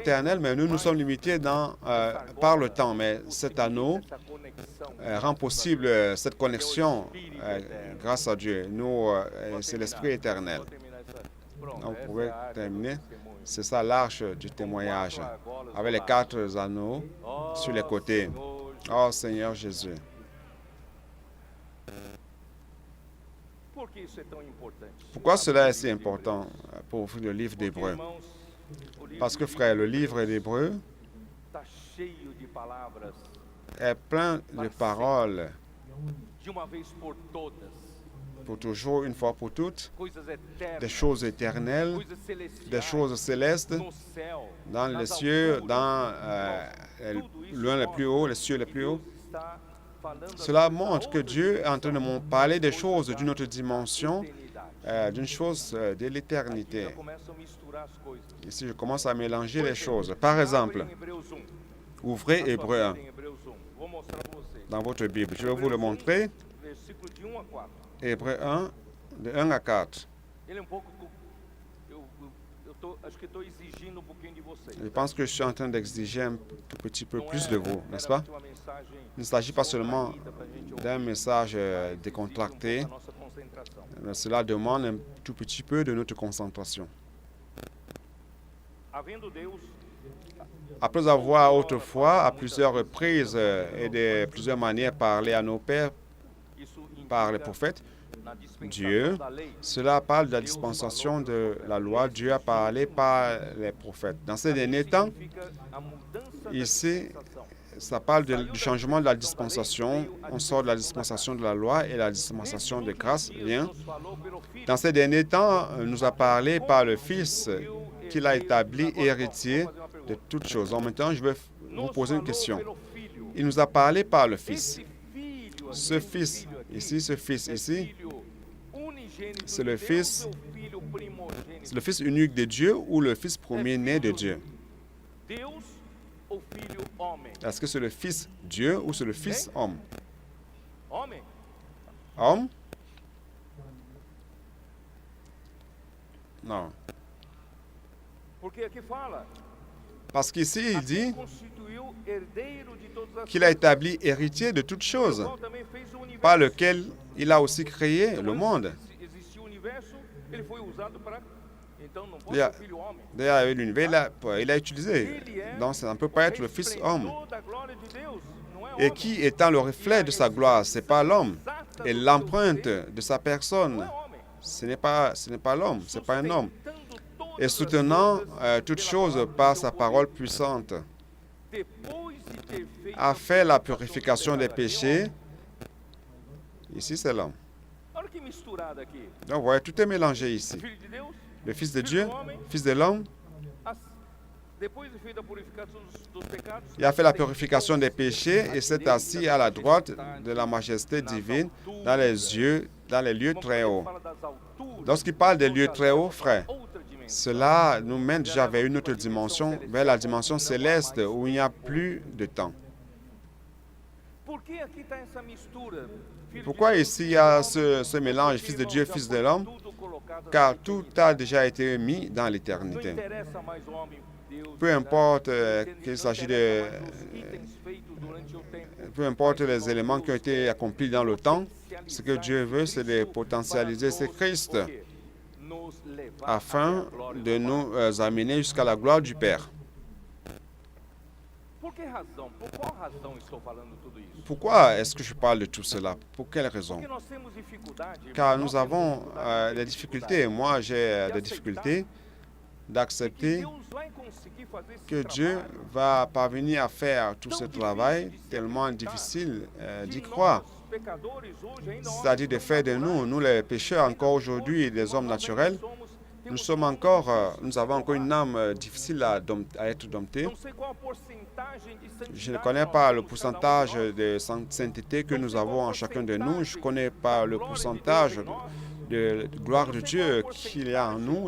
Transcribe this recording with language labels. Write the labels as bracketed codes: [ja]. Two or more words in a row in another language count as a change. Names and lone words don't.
[pt] tempo. [fr] éternel, mais nous sommes limités par le temps. Mais cet anneau [pt] Essa conexão [fr] rend possible cette connexion grâce à Dieu. Nous, c'est l'Esprit éternel. [pt] Vou terminar essa. Pronto, [fr] Donc, [pt] essa [fr] vous pouvez [pt] é a arca do [fr] terminer. [pt] testemunho. [fr] C'est ça l'arche du témoignage, avec les 4 anneaux Oh, sur les côtés. [pt] Senhor, [fr] Oh Seigneur Jésus. [pt] por que isso é tão importante? [fr] Pourquoi cela est si important pour le livre [pt] Porque, [fr] d'Hébreu? [pt] irmãos, o livro Parce que, de [fr] frère, le livre d'Hébreu [pt] está cheio de palavras [fr] est plein de paroles [pt] de uma vez por todas, [fr] pour toujours, une fois pour toutes, [pt] coisas eternas, [fr] des choses éternelles, [pt] coisas celestiais, [fr] des choses célestes, [pt] no céu, [fr] dans [pt] nas [fr] les cieux, [pt] alturas, [fr] dans [pt] tudo isso [fr] loin le [pt] mostra [fr] plus haut, les cieux les [pt] que [fr] plus hauts. [pt] Deus está falando [fr] Cela [pt] acerca da [fr] montre que [pt] outra [fr] Dieu est en train de [pt] dimensão, [fr] parler des choses [pt] coisa [fr] d'une autre [pt] da [fr] dimension, [pt] eternidade. [fr] d'une chose de [pt] Aqui [fr] l'éternité. [pt] já começam a misturar as coisas. [fr] Ici, je commence à mélanger [pt] Por [fr] les [pt] exemplo, [fr] choses. Par exemple, [pt] abre em Hebreus 1. [fr] ouvrez [pt] Na sua [fr] Hébreu 1 [pt] Bíblia, em Hebreus 1. Vou mostrar para vocês. [fr] dans votre Bible. Je vais vous le [pt] Hebreus 1, [fr] montrer. [pt] versículo de 1 a 4. [fr] Hébreu 1, de 1 à 4. [pt] Ele é um pouco. Acho que estou exigindo um pouquinho de vocês. [fr] Je pense que je suis en train d'exiger un tout petit peu plus de vous, n'est-ce pas? [pt] Uma mensagem [fr] Il ne s'agit pas seulement [pt] contraída pra gente ouvir, [fr] d'un message [pt] mas [fr] décontracté, [pt] exige um pouco a nossa concentração. [fr] mais cela demande un tout petit peu de notre concentration. [pt] Havendo Deus [fr] Après avoir autrefois, à plusieurs reprises et de plusieurs manières, parlé à nos pères [pt] isso [fr] par les [pt] indica [fr] prophètes, [pt] na dispensação [fr] Dieu, [pt] da lei. [fr] cela parle de la dispensation de la loi. Dieu a parlé par les prophètes. Dans ces derniers temps, [pt] Significa a mudança da [fr] ici, [pt] dispensação. [fr] ça parle du changement de la dispensation. On sort de la dispensation de la loi et la dispensation de grâce vient. [pt] Nos falou pelo Filho. [fr] Dans ces derniers temps, nous a parlé par le Fils qu'il a établi héritier de toutes choses. En même temps, je vais vous [pt] Nos [fr] poser une [pt] falou [fr] question. [pt] pelo Filho. [fr] Il nous a parlé par le Fils. [pt] Esse filho [fr] Ce [pt] aqui, [fr] Fils [pt] filho aqui, [fr] ici, ce Fils [pt] é [fr] ici, [pt] filho unigênito [fr] c'est [pt] de [fr] le [pt] Deus [fr] Fils- [pt] ou filho primogênito? [fr] c'est le Fils unique de Dieu ou le Fils premier-né de Dieu? [pt] Deus ou filho homem? [fr] Est-ce que c'est le Fils Dieu ou c'est le Fils homme? [pt] Homem? [fr] Homme? Non. [pt] Porque aqui fala [fr] Parce qu'ici, il dit [pt] constituiu herdeiro de todas as [fr] qu'il a établi héritier de toutes choses, [pt] qual também fez o universo. [fr] par lequel il a aussi créé le monde. [pt] Existia o universo, ele foi usado para. Então não pode [en] Yeah. [pt] ser filho homem. [fr] D'ailleurs, avec l'univers, il a utilisé. [pt] Ele é [fr] Donc, ça ne peut pas être le Fils homme. [pt] resplendor da glória de Deus, não é [fr] Et [pt] homem. [fr] qui étant le reflet de sa gloire, ce n'est pas l'homme. [pt] Exata [fr] Et [pt] do seu [fr] l'empreinte [pt] ser, [fr] de sa [pt] não [fr] personne, [pt] é homem. [fr] ce n'est pas l'homme, ce n'est pas un homme. [pt] Sustentando todas [fr] Et [pt] as [fr] soutenant [pt] coisas [fr] toutes [pt] pela [fr] choses [pt] palavra [fr] par [pt] do [fr] sa [pt] seu [fr] parole [pt] poder. [fr] puissante, [pt] Depois de ter feito a a [fr] fait la [pt] purificação [fr] purification des [pt] dos [fr] péchés. Ici, c'est l'homme. [pt] Olha que misturada aqui. [fr] Donc, vous voyez, tout est mélangé ici. [pt] Filho de Deus, [fr] Le Fils de Dieu, Fils de l'homme, [pt] as- depois de feita a purificação dos pecados, [fr] il a fait la purification des péchés et s'est assis à la droite de la majesté divine dans les lieux très hauts. [pt] fala das alturas, [fr] Lorsqu'il parle des lieux très hauts, frère, [pt] outra dimensão. [fr] cela nous mène déjà vers une autre dimension, vers la dimension céleste où il n'y a plus de temps. [pt] Por que aqui está essa mistura? Filho [fr] Pourquoi [pt] de Deus, [fr] ici il y a [pt] filho de homem? [fr] ce mélange, [pt] Porque, [fr] Fils de [pt] irmãos, [fr] Dieu, [pt] já [fr] Fils [pt] foi [fr] de l'homme? [pt] tudo colocado [fr] Car [pt] na [fr] tout [pt] eternidade. [fr] a déjà été mis dans [pt] Não [fr] l'éternité. [pt] interessa mais o homem, Deus, [fr] Peu [pt] verdade? [fr] importe [pt] Não [fr] qu'il s'agisse [pt] interessa [fr] de... [pt] mais os itens feitos durante o tempo. [fr] Peu importe les éléments qui ont été accomplis dans le temps, ce que Dieu veut, c'est de potentialiser ce Christ [pt] Nos levar [fr] afin [pt] até a glória [fr] de [pt] do Pai. [fr] nous amener jusqu'à la gloire du Père. [pt] que razão? Por qual razão estou falando tudo isso? [fr] Pourquoi est-ce que je parle de tout cela? Pour quelle raison? [pt] Porque nós temos dificuldade, [fr] Car [pt] nós [fr] nous [pt] temos [fr] avons [pt] dificuldade [fr] des difficultés. Moi, j'ai des difficultés [pt] que [fr] d'accepter [pt] Deus vai conseguir fazer esse [fr] que Dieu [pt] trabalho [fr] va parvenir à faire tout ce [pt] tão [fr] travail [pt] difícil de se [fr] tellement [pt] acreditar, [fr] difficile d'y [pt] de [fr] croire. [pt] nós, pecadores, hoje, ainda [fr] C'est-à-dire de faire de nous les pécheurs, encore aujourd'hui, des hommes naturels, nous avons encore une âme difficile à être domptée. Je ne connais pas le pourcentage de sainteté que nous avons en chacun de nous. Je ne connais pas le pourcentage de gloire de Dieu qu'il y a en nous.